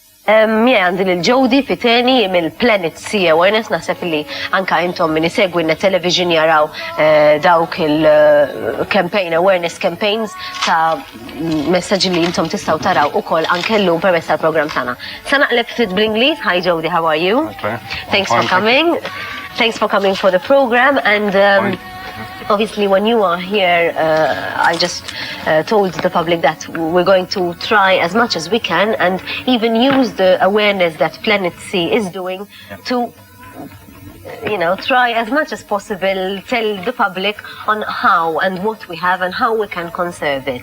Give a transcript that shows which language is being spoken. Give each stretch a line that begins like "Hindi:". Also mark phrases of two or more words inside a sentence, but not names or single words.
Maltese: Għandi l-Jody Fiteni mill-Planet Sea SOS, naħseb li anka intom min isegwi television jaraw dawk il-campaign,
English: awareness campaigns
Maltese: ta' messaġi li intom tistaw taraw ukoll anke llum permezz tal-programm tagħna. Sa naqleb ftit bl-Ingliż.
English: Hi Jody, how are you? Okay. Thanks for coming. Thanks for coming for the program. And obviously, when you are here, I just told the public that we're going to try as much as we can and even use the awareness that Planet Sea is doing to, try as much as possible, tell the public on how and what we have and how we can conserve it.